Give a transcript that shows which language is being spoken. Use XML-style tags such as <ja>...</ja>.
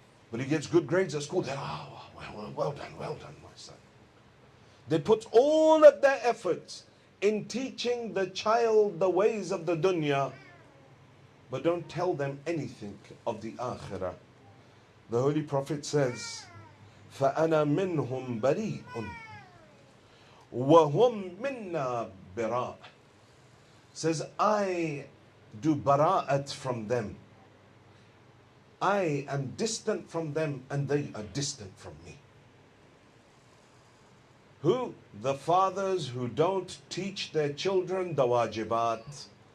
<en>But he gets good grades at school, they're, well done, my son. They put all of their efforts in teaching the child the ways of the dunya, but don't tell them anything of the akhirah. The Holy Prophet says,</en> <ar>فَأَنَا مِنْهُمْ بَرِيءٌ وَهُمْ مِنَّا بِرَاءٌ.</ar> <en>Says, I do bara'at from them. I am distant from them and they are distant from me. Who? The fathers who don't teach their children the wajibat.</en>